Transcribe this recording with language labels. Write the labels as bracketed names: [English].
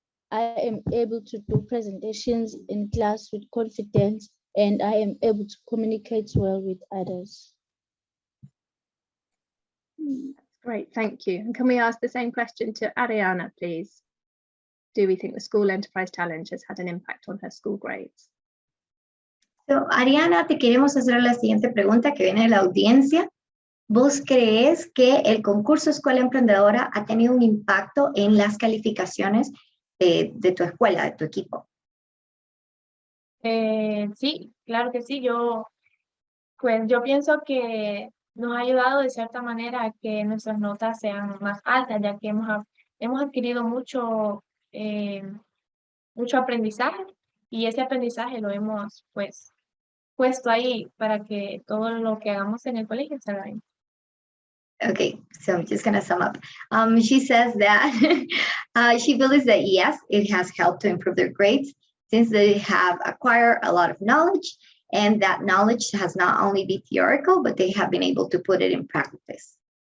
[English] I am able to do presentations in class with confidence, and I am able to communicate well with others. That's great, thank you. And can we ask the same question to Ariana, please? Do we think the School Enterprise Challenge has had an impact on her school grades? [Spanish] So, Ariana, te queremos hacer la siguiente pregunta que viene de la audiencia. ¿Vos crees que el concurso Escuela Emprendedora ha tenido un impacto en las calificaciones de tu escuela, de tu equipo? Sí, claro que sí. Yo pienso que nos ha ayudado de cierta manera a que nuestras notas sean más altas, ya que hemos adquirido mucho aprendizaje, y ese aprendizaje lo hemos pues puesto ahí para que todo lo que hagamos en el colegio salga bien. [English] Okay, so I'm just gonna sum up. She says that she believes that yes, it has helped to improve their grades since they have acquired a lot of knowledge, and that knowledge has not only been theoretical, but they have been able to put it in practice.